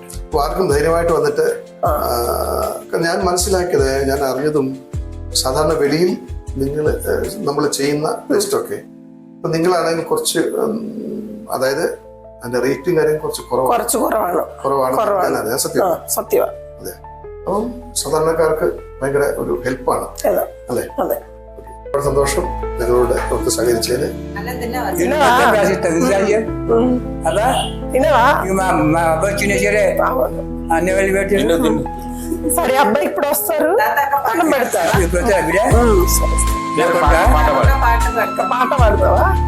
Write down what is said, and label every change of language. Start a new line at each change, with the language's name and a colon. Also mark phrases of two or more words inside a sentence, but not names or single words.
Malayalam: ആർക്കും ധൈര്യമായിട്ട് വന്നിട്ട്, ഞാൻ മനസ്സിലാക്കിയത്, ഞാൻ അറിഞ്ഞതും, സാധാരണ വെളിയിൽ നമ്മൾ ചെയ്യുന്ന ടെസ്റ്റൊക്കെ ഇപ്പൊ നിങ്ങളാണെങ്കിൽ കുറച്ച്, അതായത് അതിന്റെ റേറ്റും കാര്യം കുറച്ച് കുറവാണ്. സത്യമാണ്. അതെ. അപ്പം സാധാരണക്കാർക്ക് ഭയങ്കര ഒരു ഹെൽപ്പാണ് അല്ലേ? വളരെ സന്തോഷം നിങ്ങളോട് ഒക്കെ സഹകരിച്ചതിന്.
Telugu: సరే అబ్బాయి ఇప్పుడు వస్తారు, అన్నం పెడతారు. పాట పాడతావా?